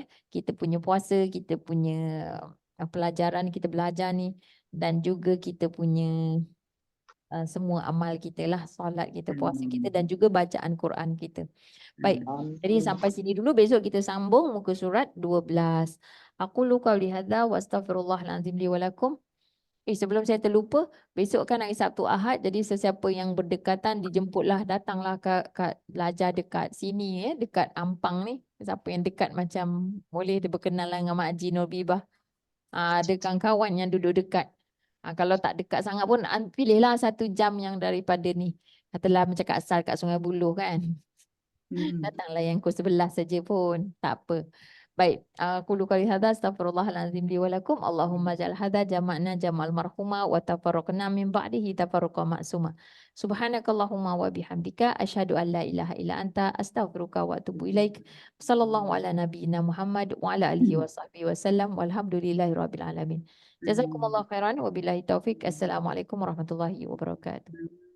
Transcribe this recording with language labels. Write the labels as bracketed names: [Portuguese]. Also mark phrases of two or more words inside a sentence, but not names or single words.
[Malay] Kita punya puasa, kita punya pelajaran kita belajar ni. Dan juga kita punya semua amal kita lah, solat kita, puasa kita dan juga bacaan Quran kita. Baik, jadi sampai sini dulu, besok kita sambung muka surat 12. [Arabic] أقول لكم هذا وأستغفر الله العظيم لي ولكم. [Malay] Sebelum saya terlupa, besok kan hari Sabtu Ahad, jadi sesiapa yang berdekatan dijemputlah, datanglah ke belajar dekat sini dekat Ampang ni. Siapa yang dekat macam boleh dia berkenalan dengan Mak Haji Nur Bibah. Ada kawan-kawan yang duduk dekat. Kalau tak dekat sangat pun pilihlah 1 jam yang daripada ni. Katalah macam Kak Sal kat Sungai Buloh kan. Datanglah yang pukul 11 saja pun. Tak apa. Baik. [Arabic] أقول قولي هذا أستغفر الله العظيم لي ولكم. اللهم اجعل هذا جمعنا جمعا مرحوما وتفرقنا من بعده تفرقا معصوما. سبحانك اللهم وبحمدك أشهد أن لا إله إلا أنت أستغفرك وأتوب إليك. صلى الله على نبينا محمد وعلى آله وصحبه وسلم والحمد لله رب العالمين. جزاكم الله خيرا وبالله التوفيق. السلام عليكم ورحمة الله وبركاته.